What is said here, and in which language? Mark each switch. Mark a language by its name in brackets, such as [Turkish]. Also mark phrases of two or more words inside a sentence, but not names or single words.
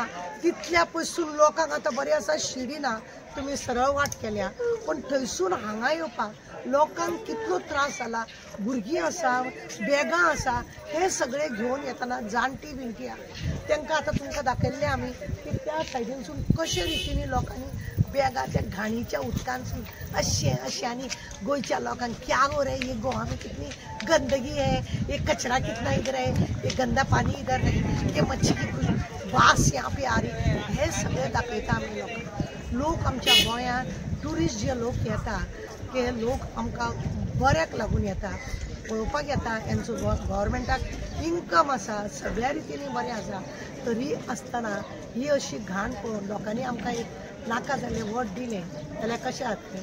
[Konkani] तितल्या पयसून लोकांक आतां बरें आसा शिडी ना, तुमी सरळ वाट केल्या, पण थंयसून हांगा येवपाक लोकांक कितलो त्रास जाला. भुरगीं आसा, बॅगां आसा, हे सगळे घेवन येतना जाणटी बिणटी आहा. तांकां आतां तुमकां दाखयल्लें आमी की त्या सायडीनसून कशे रितीनी लोकांनी बॅगा त्या घाणीच्या उदकांसून अशें आनी गोंयच्या लोकांक [Hindi] क्या हो रे ये गोवा में कितनी गंदगी है, ये कचरा कितना इधर है, ये गंदा पानी इधर है, ये मच्छी की कुछ वास यहाँ पे आ रही. [Konkani] हे सगळे दाखयता आमी लोकांक. लोक आमच्या गोंयांत ट्युरिस्ट जे लोक येता ते लोक आमकां बऱ्याक लागून येता, पळोवपाक येता. हेंचो गव्हर्मेंटाक इन्कम आसा, सगळ्या रितीनी बरें आसा. तरी आसतना ही अशी घाण पळोवन लोकांनी आमकां एक नाका जाल्लें वोट दिलें जाल्यार कशें जातलें.